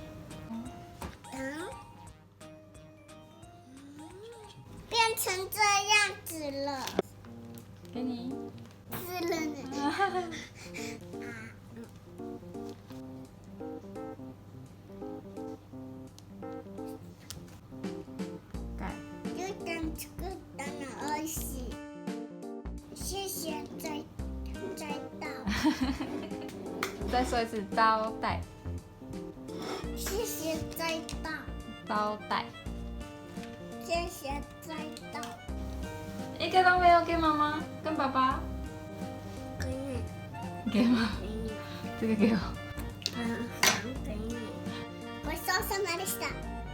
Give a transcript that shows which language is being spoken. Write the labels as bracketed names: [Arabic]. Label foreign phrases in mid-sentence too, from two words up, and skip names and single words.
[Chinese] 变成这样子了。给你。滋润了。有点 [Japanese] 作ったの美味しい。 [Chinese] 谢谢再倒。再说一次，招待。谢谢再倒。招待。谢谢再倒。一个都没有给妈妈跟爸爸。给吗？这个给我。给你。 [Japanese] ごちそうさまでした。